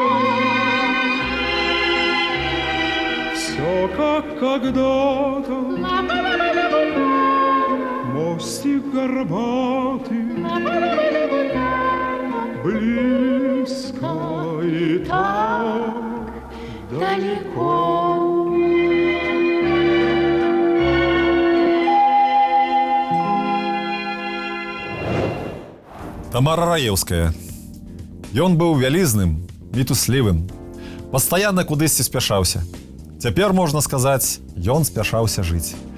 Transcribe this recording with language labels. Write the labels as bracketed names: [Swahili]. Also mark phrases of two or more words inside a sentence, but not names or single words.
[Russian] Все как когда-то, мостик горбатый, близко и так далеко. [Belarusian] Тамара Раевская. Ён быў вялізным, мітуслівым, пастаянна кудысьці спяшаўся. Цяпер, можна сказаць, ён спяшаўся жыць.